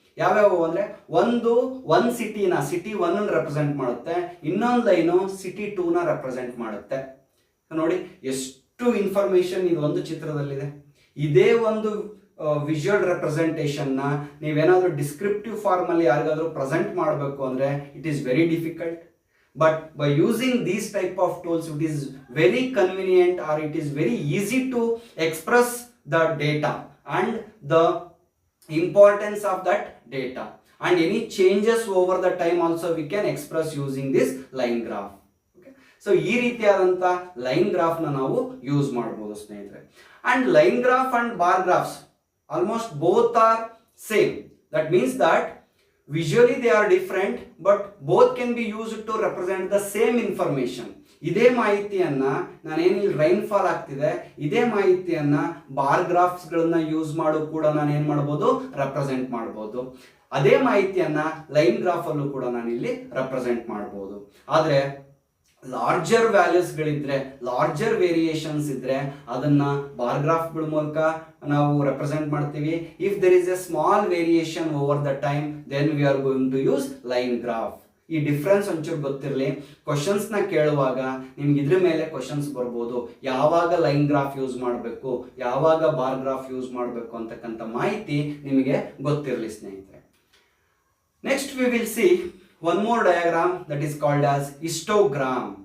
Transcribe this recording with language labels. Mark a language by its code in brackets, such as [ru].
[kn] ಯಾವ್ಯಾವ ಅಂದ್ರೆ, ಒಂದು ಸಿಟಿನ ಸಿಟಿ 1 ರೆಪ್ರೆಸೆಂಟ್ ಮಾಡುತ್ತೆ, ಇನ್ನೊಂದು ಲೈನು ಸಿಟಿ 2 ನ ರೆಪ್ರೆಸೆಂಟ್ ಮಾಡುತ್ತೆ. ನೋಡಿ ಎಷ್ಟು ಇನ್ಫಾರ್ಮೇಶನ್ ಇದು ಒಂದು ಚಿತ್ರದಲ್ಲಿದೆ. ಇದೇ ಒಂದು ವಿಜುವಲ್ ರೆಪ್ರೆಸೆಂಟೇಷನ್ ನ ನೀವೇನಾದ್ರೂ ಡಿಸ್ಕ್ರಿಪ್ಟಿವ್ ಫಾರ್ಮ್ ಅಲ್ಲಿ ಯಾರಿಗಾದ್ರೂ ಪ್ರೆಸೆಂಟ್ ಮಾಡಬೇಕು ಅಂದ್ರೆ [en] It is very difficult. But by using these type of tools, it is very convenient or it is very easy to express the data and the importance of that data, and any changes over the time also we can express using this line graph. [kn] Okay, so ee ರೀತಿಯಾದಂತ line graph ನ ನಾವು use ಮಾಡಬಹುದು ಸ್ನೇಹಿತರೆ. [en] And line graph and bar graphs almost both are same. That means that visually they are different, but both can be used to represent the same information. [kn] ಇದೇ ಮಾಹಿತಿಯನ್ನ ನಾನೇನು rain fall ಆಗ್ತಿದೆ, ಇದೇ ಮಾಹಿತಿಯನ್ನ ಬಾರ್ ಗ್ರಾಫ್ಸ್ ಗಳನ್ನ use ಮಾಡು ಕೂಡ ನಾನು ಏನ್ ಮಾಡಬಹುದು, ರೆಪ್ರೆಸೆಂಟ್ ಮಾಡಬಹುದು. ಅದೇ ಮಾಹಿತಿಯನ್ನ ಲೈನ್ ಗ್ರಾಫ್ ಅಲ್ಲೂ ಕೂಡ ನಾನು ಇಲ್ಲಿ ರೆಪ್ರೆಸೆಂಟ್ ಮಾಡಬಹುದು. ಆದ್ರೆ ಲಾರ್ಜರ್ ವ್ಯಾಲ್ಯೂಸ್ ಗಳಿದ್ರೆ, ಲಾರ್ಜರ್ ವೇರಿಯೇಷನ್ಸ್ ಇದ್ರೆ ಅದನ್ನ ಬಾರ್ ಗ್ರಾಫ್ ಗಳ ಮೂಲಕ ನಾವು ರೆಪ್ರೆಸೆಂಟ್ ಮಾಡ್ತೀವಿ. [en] If there is a small variation over the time, then we are going to use line graph. [kn] ಈ ಡಿಫ್ರೆನ್ಸ್ ಒಂಚೂರು ಗೊತ್ತಿರಲಿ. ಕ್ವಶನ್ಸ್ ನ ಕೇಳುವಾಗ ನಿಮ್ಗೆ ಇದ್ರ ಮೇಲೆ ಕ್ವಶನ್ಸ್ ಬರ್ಬೋದು. ಯಾವಾಗ ಲೈನ್ ಗ್ರಾಫ್ ಯೂಸ್ ಮಾಡಬೇಕು, ಯಾವಾಗ ಬಾರ್ ಗ್ರಾಫ್ ಯೂಸ್ ಮಾಡಬೇಕು ಅಂತಕ್ಕಂಥ ಮಾಹಿತಿ ನಿಮಗೆ ಗೊತ್ತಿರಲಿ ಸ್ನೇಹಿತರೆ. [en] Next we will see one more diagram that is called as histogram.